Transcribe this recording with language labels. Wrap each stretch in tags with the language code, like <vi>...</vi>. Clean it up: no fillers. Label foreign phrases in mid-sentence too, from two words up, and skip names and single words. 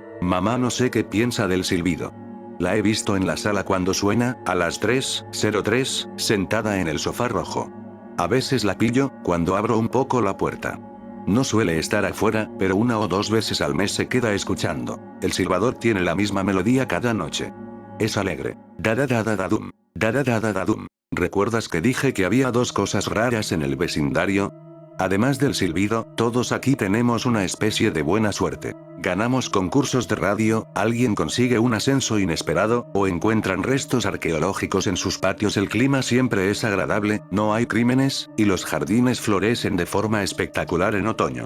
<es>Mamá no sé qué piensa del silbido. La he visto en la sala cuando suena, a las 3:03, sentada en el sofá rojo. A veces la pillo, cuando abro un poco la puerta. No suele estar afuera, pero 1 o 2 veces al mes se queda escuchando. El silbador tiene la misma melodía cada noche. Es alegre. Da-da-da-da-da-dum. Da-da-da-da-da-dum. ¿Recuerdas que dije que había 2 cosas raras en el vecindario? Además del silbido, todos aquí tenemos una especie de buena suerte. Ganamos concursos de radio, alguien consigue un ascenso inesperado, o encuentran restos arqueológicos en sus patios. El clima siempre es agradable, no hay crímenes, y los jardines florecen de forma espectacular en otoño.</es>